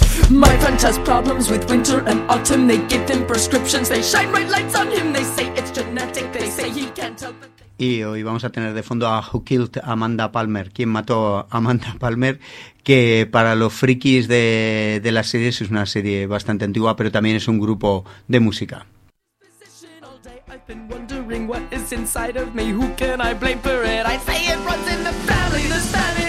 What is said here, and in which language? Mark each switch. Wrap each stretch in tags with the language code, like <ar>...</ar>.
<en>My friend has problems with winter and autumn. They give him prescriptions. They shine bright lights on him. They say it's genetic. They say he can't help it.</en> <es>Y hoy vamos a tener de fondo a Who Killed Amanda Palmer, quien mató a Amanda Palmer, que para los frikis de las series es una serie bastante antigua, pero también es un grupo de música.</es> <en>All day I've been wondering what is inside of me. Who can I blame for it? I say it runs in the family, the family.</en>